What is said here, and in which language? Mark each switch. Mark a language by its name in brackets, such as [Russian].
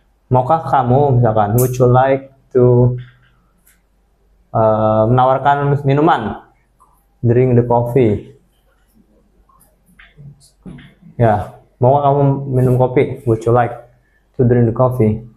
[Indonesian] Maukah kamu misalkan? [English] Would you like to [Indonesian] menawarkan minuman? [English] Drink the coffee. [Indonesian] Ya, maukah kamu minum kopi? [English] Would you like to drink the coffee?